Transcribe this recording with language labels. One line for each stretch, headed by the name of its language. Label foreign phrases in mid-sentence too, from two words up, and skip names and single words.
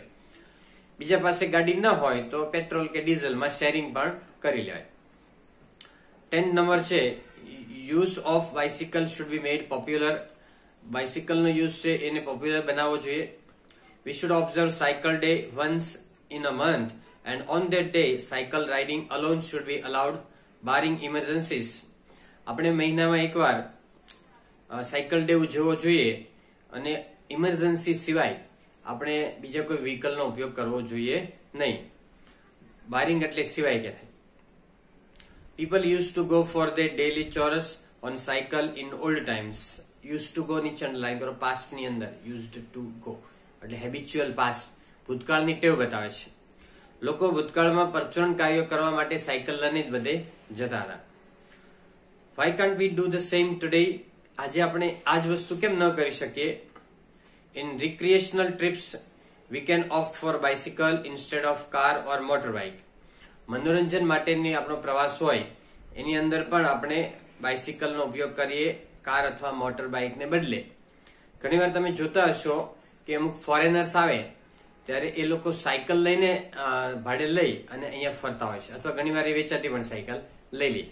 Gujarati: બીજા પાસે ગાડી ન હોય તો પેટ્રોલ કે ડીઝલમાં શેરિંગ પણ કરી લેવાય.
English: 10th number છે use of bicycle should be made popular. bicycleનો use
Gujarati: છે એને પોપ્યુલર બનાવવો જોઈએ.
English: we should observe cycle day once in a month and on that day cycle riding alone should be allowed barring emergencies.
Gujarati: આપણે મહિનામાં એકવાર
English: cycle day
Gujarati: ઉજવવો જોઈએ અને ઇમરજન્સી સિવાય આપણે બીજા કોઈ વ્હીકલનો ઉપયોગ કરવો જોઈએ નહીં. બારિંગ એટલે સિવાય કે થાય.
English: People used to go for their daily chores on cycle in old times. Used to go
Gujarati: નીચે લાઈન કરો,
English: past
Gujarati: ની અંદર
English: used to go એટલે habitual past,
Gujarati: ભૂતકાળની ટેવ બતાવે છે. લોકો ભૂતકાળમાં પરચુરણ કાર્યો કરવા માટે સાયકલ લઈને જ બધે જતા હતા.
English: Why can't we do the same today?
Gujarati: આજે આપણે આ જ વસ્તુ કેમ ન કરી શકીએ?
English: In recreational trips, we can opt for bicycle instead of car or motorbike.
Gujarati: મનોરંજન માટેની આપણો પ્રવાસ હોય એની અંદર પણ આપણે બાઇસિકલનો ઉપયોગ કરીએ કાર અથવા
English: motor bikeને
Gujarati: બદલે. ઘણીવાર તમે જોતા હશો કે અમુક ફોરેનર્સ આવે ત્યારે એ લોકો સાયકલ લઈને ભાડે લઈ અને અહીંયા ફરતા હોય છે, અથવા ઘણીવાર એ વેચાતી પણ સાયકલ લઈ લે.